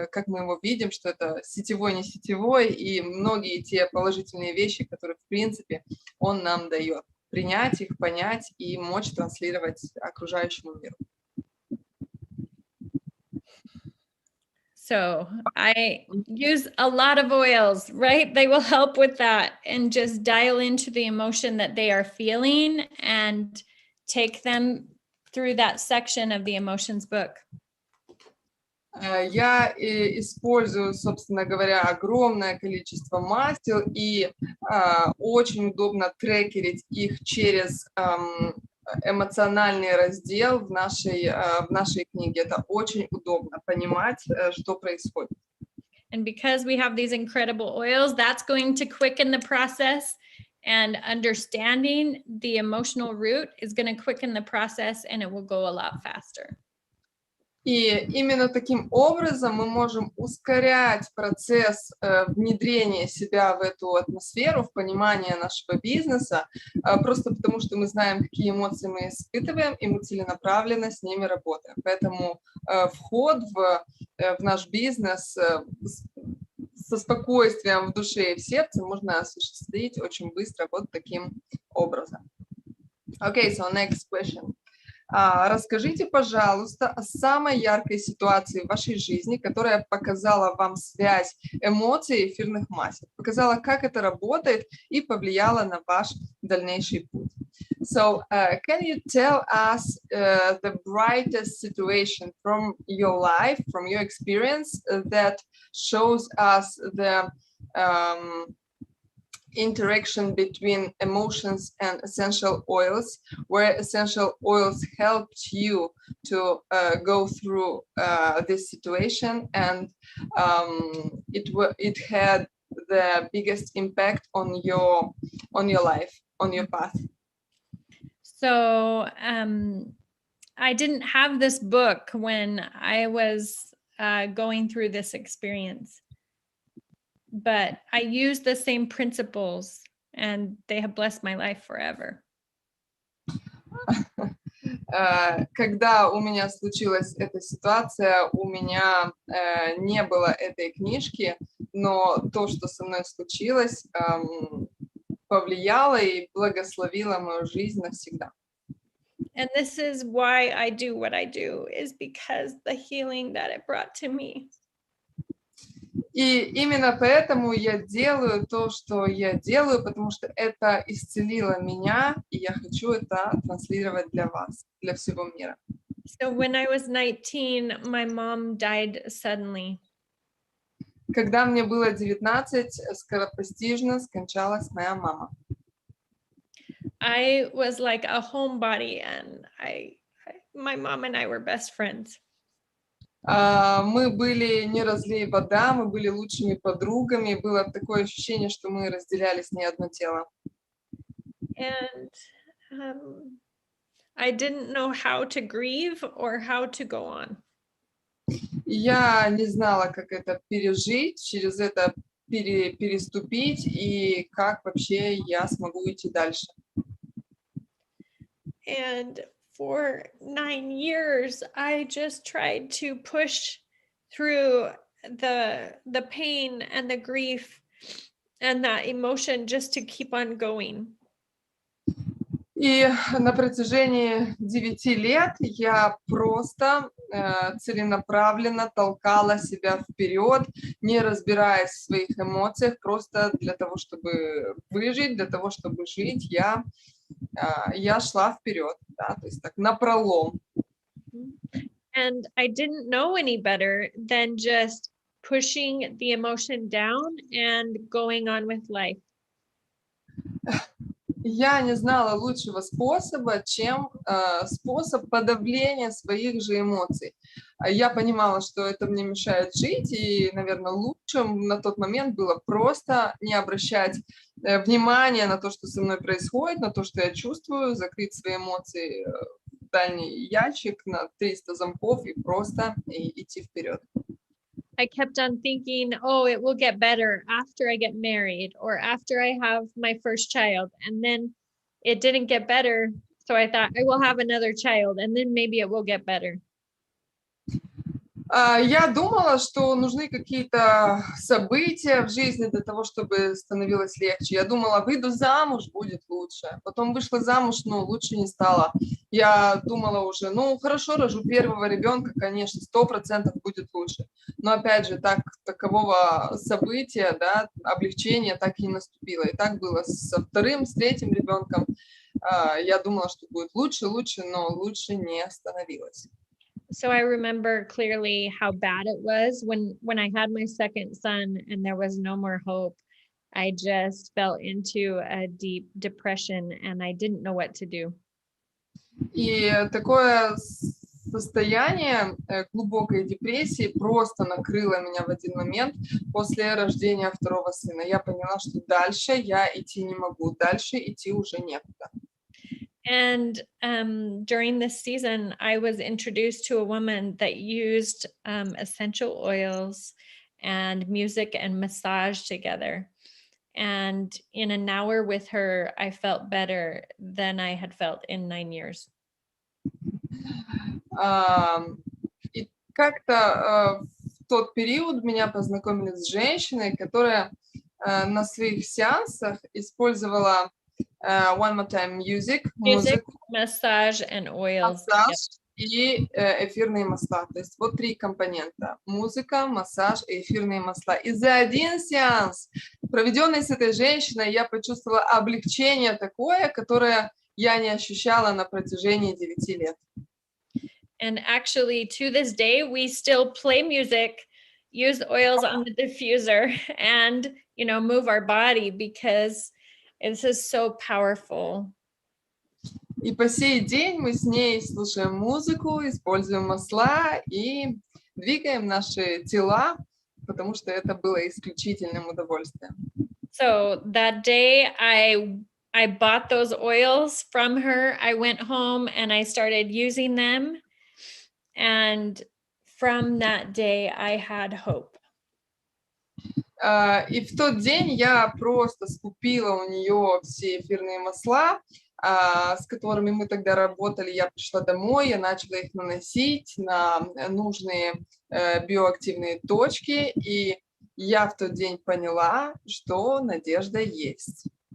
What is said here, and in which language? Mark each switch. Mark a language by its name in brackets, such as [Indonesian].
[Russian] мы его видим, что это сетевой, не сетевой, и многие те положительные вещи, которые, в принципе, он нам дает. Принять их, понять и мочь транслировать окружающему миру. [English] So I use a lot of oils, right? They will help with that and just dial into the emotion that they are feeling and take them through that section of the emotions book. [Russian] Я использую, собственно говоря, огромное количество масел, и очень удобно трекерить их через эмоциональный раздел в нашей книге. Это очень удобно понимать, что происходит. [English] And because we have these incredible oils, that's going to quicken the process, and understanding the emotional root is going to quicken the process, and it will go a lot faster. [Russian] И именно таким образом мы можем ускорять процесс внедрения себя в эту атмосферу, в понимание нашего бизнеса, просто потому что мы знаем, какие эмоции мы испытываем, и мы целенаправленно с ними работаем. Поэтому вход в наш бизнес со спокойствием в душе и в сердце можно осуществить очень быстро вот таким образом. [English] Okay, so next question. [Russian] Расскажите, пожалуйста, о самой яркой ситуации в вашей жизни, которая показала вам связь эмоций и эфирных масел, показала, как это работает и повлияла на ваш дальнейший путь. [English] So, can you tell us the brightest situation from your life, from your experience, that shows us the interaction between emotions and essential oils, where essential oils helped you to go through this situation, and it had the biggest impact on your life, on your path? So I didn't have this book when I was going through this experience, but I used the same principles and they have blessed my life forever. [Russian] Когда у меня случилась эта ситуация, у меня не было этой книжки, но то, что со мной случилось, повлияло и благословило мою жизнь навсегда. [English] And this is why I do what I do, is because the healing that it brought to me. [Russian] И именно поэтому я делаю то, что я делаю, потому что это исцелило меня, и я хочу это транслировать для вас, для всего мира. [English] So when I was 19, my mom died suddenly. [Russian] Когда мне было 19, скоропостижно скончалась моя мама. [English] I was like a homebody, and my mom and I were best friends. [Russian] Мы были не разлей вода, мы были лучшими подругами. Было такое ощущение, что мы разделяли с ней одно тело. [English] And I didn't know how to grieve or how to go on. [Russian] Я не знала, как это пережить, через это переступить и как вообще я смогу идти дальше. [English] And for 9 years, I just tried to push through the pain and the grief and that emotion just to keep on going. [Russian] И на протяжении 9 лет я просто целенаправленно толкала себя вперед, не разбираясь в своих эмоциях, просто для того, чтобы выжить, для того, чтобы жить, я шла вперед, да, то есть так напролом. [English] And I didn't know any better than just pushing the emotion down and going on with life. [Russian] Я не знала лучшего способа, чем способ подавления своих же эмоций. Я понимала, что это мне мешает жить, и, наверное, лучшим на тот момент было просто не обращать внимания на то, что со мной происходит, на то, что я чувствую, закрыть свои эмоции в дальний ящик на 300 замков и просто идти вперед. [English] I kept on thinking, oh, it will get better after I get married or after I have my first child. And then it didn't get better. So I thought I will have another child and then maybe it will get better. [Russian] Я думала, что нужны какие-то события в жизни для того, чтобы становилось легче. Я думала, выйду замуж, будет лучше. Потом вышла замуж, но лучше не стало. Я думала уже, ну хорошо, рожу первого ребенка, конечно, 100% будет лучше. Но опять же, такового события, да, облегчения так и не наступило. И так было со вторым, с третьим ребенком. Я думала, что будет лучше, но лучше не становилось. [English] So I remember clearly how bad it was when I had my second son and there was no more hope. I just fell into a deep depression and I didn't know what to do. [Russian] И такое состояние глубокой депрессии просто накрыло меня в один момент после рождения второго сына. Я поняла, что дальше я идти не могу, дальше идти уже некуда. [English] And during this season, I was introduced to a woman that used essential oils and music and massage together. And in an hour with her, I felt better than I had felt in 9 years. [Russian] И как-то в тот период меня познакомили с женщиной, которая на своих сеансах использовала [English] one more time Music, [Russian] музыку, [English] massage, and oils. [Russian] массаж и эфирные масла. То есть вот 3 компонента: музыка, массаж и эфирные масла. И за один сеанс, проведенный с этой женщиной, я почувствовала облегчение такое, которое я не ощущала на протяжении 9 лет. [English] And actually, to this day, we still play music, use oils on the diffuser, and move our body because this is so powerful. [Russian] И по сей день мы с ней слушаем музыку, используем масла и двигаем наши тела, потому что это было исключительным удовольствием. [English] So that day, I bought those oils from her. I went home and I started using them. And from that day, I had hope. [Russian] И в тот день я просто скупила у нее все эфирные масла, с которыми мы тогда работали. Я пришла домой, я начала их наносить на нужные биоактивные точки, и я в тот день поняла, что надежда есть.